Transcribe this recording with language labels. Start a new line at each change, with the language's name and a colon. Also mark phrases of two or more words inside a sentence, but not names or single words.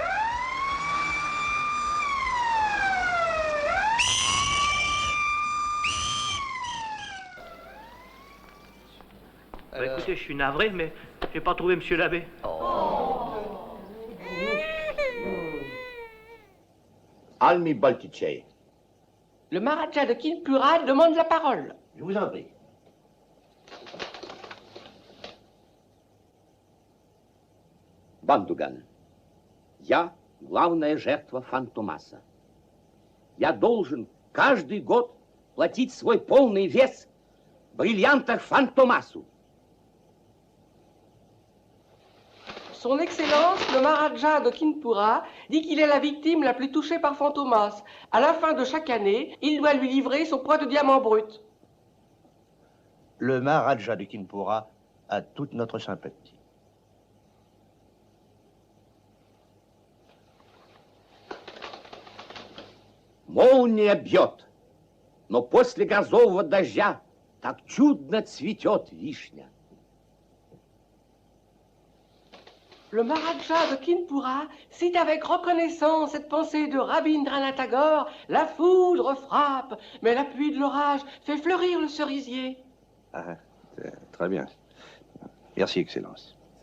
French: Écoutez, je suis navré, mais j'ai pas trouvé monsieur l'abbé. Almi Baltice. Le Maharaja de Kinpura demande la parole. Je vous en prie.
Russian: Бандуган, я главная жертва Фантомаса. Я должен каждый год платить свой полный вес в бриллиантах Фантомасу.
French: Son Excellence, le Maharaja de Kinpura, dit qu'il est la victime la plus touchée par Fantomas. À la fin de chaque année, il doit lui livrer son poids de diamant brut. Le Maharaja de Kinpura a toute notre sympathie.
Russian: Молния бьет, но после грозового дождя так чудно цветет вишня.
French: Le Maharaja de Kinpura cite avec reconnaissance cette pensée de Rabindranath Tagore: la foudre frappe, mais la pluie de l'orage fait fleurir le cerisier. Ah, très bien. Merci, Excellence.